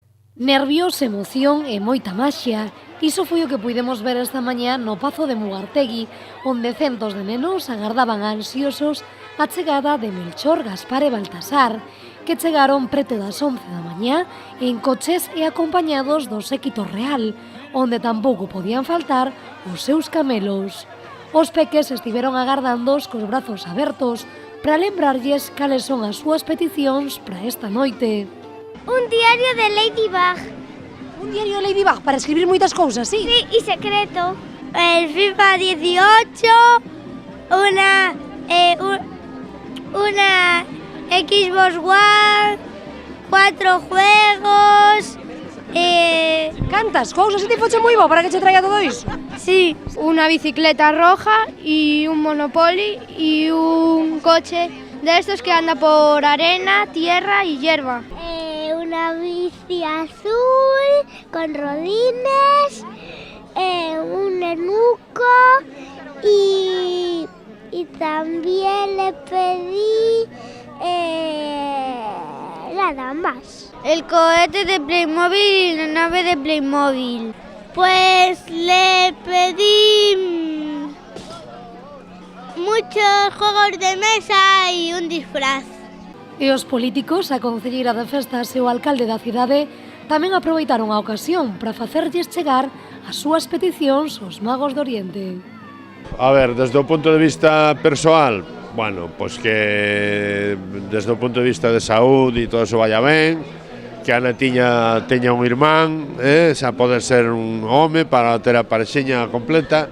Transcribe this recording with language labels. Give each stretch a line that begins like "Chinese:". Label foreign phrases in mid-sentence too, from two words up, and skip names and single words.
Galician: Nervios, emoción e moita maxia. Iso foi o que puidemos ver esta mañá no Pazo de Mugartegui, onde centos de nenos agardaban ansiosos a chegada de Melchor, Gaspar e Baltasar, que chegaron preto das 11 da mañá en coches e acompañados do séquito real, onde tampouco podían faltar os seus camelos. Os peques estiveron agardándoos cos brazos abertos para lembrarlles cales son as súas peticións para esta noite. Un diario de Ladybug. Un diario de Ladybug para escribir moitas cousas, sí?
Spanish: Sí, y secreto. El FIFA 18, una Xbox One, 4 juegos.
Galician: Cantas cousas e te foche moi bo para que che traia todo iso?
Spanish: Sí, una bicicleta roja y un Monopoly y un coche de estos que anda por arena, tierra y hierba. Una bici azul con rodines, un nenuco y también le pedí nada más. El cohete de Playmobil y la nave de Playmobil. Pues le pedí muchos juegos de mesa y un disfraz.
Galician: E os políticos, a concelleira de festas e o alcalde da cidade tamén aproveitaron a ocasión para facerlles chegar as súas peticións aos magos do Oriente. A ver, desde o punto de vista persoal, bueno, pois que desde o punto de vista de saúde e todo eso vaya ben, que a netiña teña un irmán, xa poder ser un home para ter a parexiña completa.